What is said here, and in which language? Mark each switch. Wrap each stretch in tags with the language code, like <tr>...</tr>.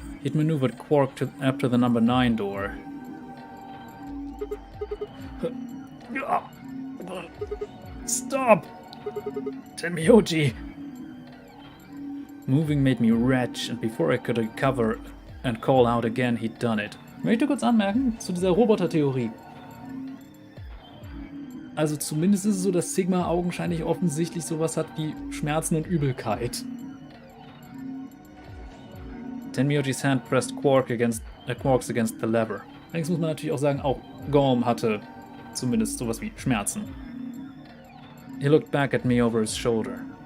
<en>He'd maneuvered Quark after the number 9 door. Stop! Temiyoji! Moving made me retch, and before I could recover and call out again, he'd done it.</en> <de>Ich möchte kurz anmerken zu dieser Roboter-Theorie. Also zumindest ist es so, dass Sigma augenscheinlich offensichtlich sowas hat wie Schmerzen und Übelkeit.</de> <en>Tenmyoji's hand pressed Quarks against the lever.</en> <de>Allerdings muss man natürlich auch sagen, auch Gorm hatte zumindest sowas wie Schmerzen.</de> <en>He looked back at me over his shoulder.</en>